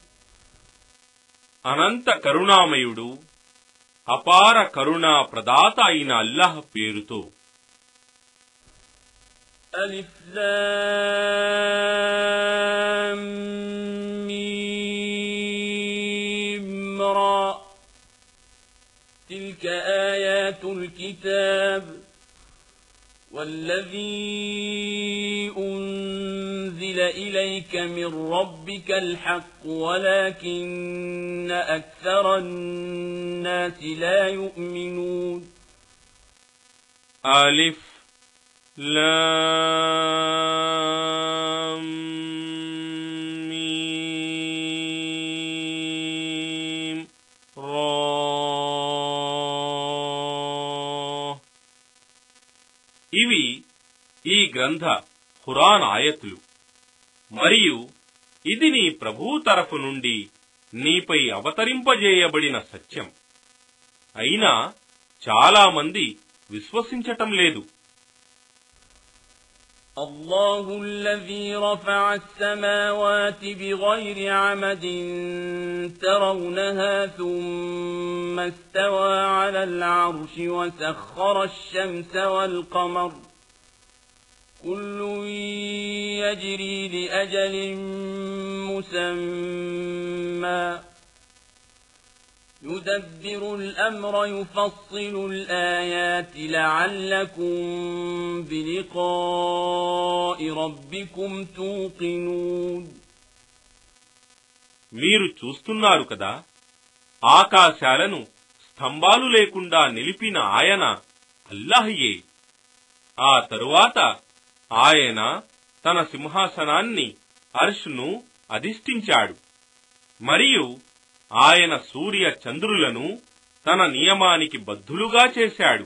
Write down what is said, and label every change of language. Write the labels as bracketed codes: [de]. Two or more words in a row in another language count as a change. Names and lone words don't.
[te] అనంత కరుణామయుడు అపార కరుణా ప్రదాత అయిన అల్లాహ్ పేరుతో. [ar] ألف لام ميم را. تلك آيات الكتاب والذي أنزل إليك من ربك الحق ولكن أكثر الناس لا يؤمنون. ألف لام ميم را. [te] ఇవి ఈ గ్రంథ ఖురాన్ ఆయతులు మరియు ఇది నీ ప్రభువు తరఫు నుండి నీపై అవతరింపజేయబడిన సత్యం. అయినా చాలా మంది విశ్వసించటం లేదు. [ar] الله الذي رفع السماوات بغير عمد ترونها ثم استوى على العرش وسخر الشمس والقمر كل يجري لأجل مسمى يدبر الأمر يفصل الآيات لعلكم بلقاء ربكم توقنون. [te] మీరు చూస్తున్నారు కదా, ఆకాశాలను స్తంభాలు లేకుండా నిలిపిన ఆయన అల్లాహయే. ఆ తరువాత ఆయన తన సింహాసనాన్ని అర్ష్ను అధిష్ఠించాడు మరియు ఆయన సూర్య చంద్రులను తన నియమానికి బద్ధులుగా చేశాడు.